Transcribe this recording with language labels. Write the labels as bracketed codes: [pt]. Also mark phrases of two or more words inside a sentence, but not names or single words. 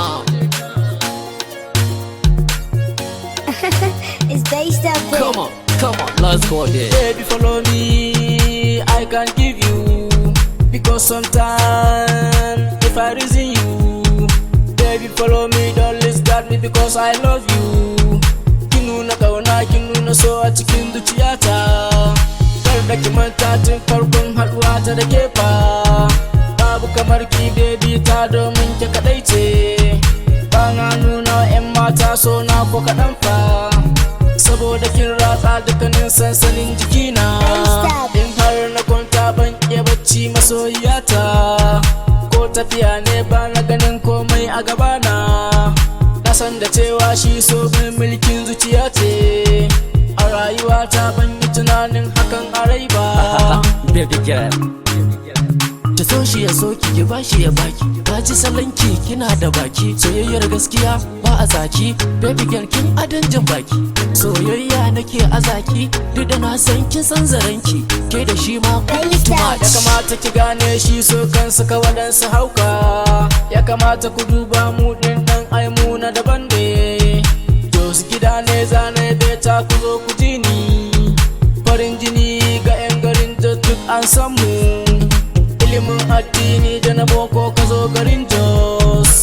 [en] It's based up there. Come on, let's go there. Baby, follow me, I can give you. Because sometimes, if I reason you, baby, follow me, don't discard me because I love you. [ha] Kin nuna kauna, kin nuna so a cikin zuciyata. Kar da ki manta tun farkon haɗuwa ta da ke fa. Babu kamar ki baby ta domin ki kaɗai ce. Ba na nuna wa 'yan mata so na ko kaɗan fa. Saboda kin ratsa dukkanin sansanin jikina. In har na kwanta ban iya bacci masoyiyata. Ko tafiya ne ba na ganin komai a gabana. Na san da cewa shi so bin mulkin zuciya ce. A rayuwata ban yi tunanin hakan a rai ba. [en] Baby girl, [ha] ta so shi ya so ki ba shi ya baki. Ka ji salanki kina da baki. Soyayyar gaskiya ba a zaki. [en] Baby girl [ha] kin adon jin baki. Soyayya nake a zaki. Duk da na san kin san zaranki. Ke da shi ma kun yi [en] too much. [ha] Ya kamata ki gane shi so kansa ka waɗansu hauka. Ya kamata ku duba mu ɗin ɗan aimu na daban ne. Jos gida ne zane beta ku zo ku ji ni. Farin jini ga 'yan garin da duk an san mu. Ilimin addini da na boko ka zo garin Jos.